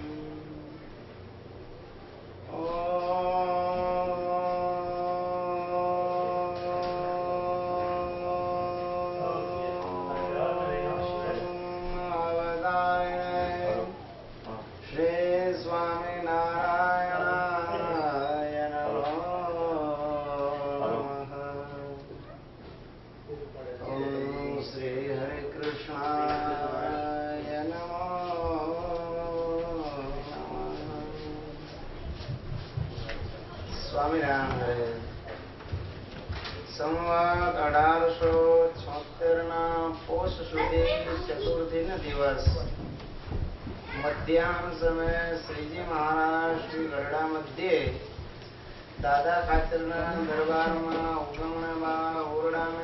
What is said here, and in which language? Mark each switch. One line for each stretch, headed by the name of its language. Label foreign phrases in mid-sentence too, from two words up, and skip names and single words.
Sanskrit: अवतारिणे श्री स्वामिनारायणाय नमः। ॐ श्री हरिकृष्णाय नमो સ્વામિનારાયણ.
Gujarati: સંવત 1876 પોષ સુધી ચતુર્થીનો દિવસ મધ્યાહન સમયે શ્રીજી મહારાજ શ્રી ગરડા મધ્યે દાદા ખાચરના દરબારમાં ઉગમણામાં ઓરડાને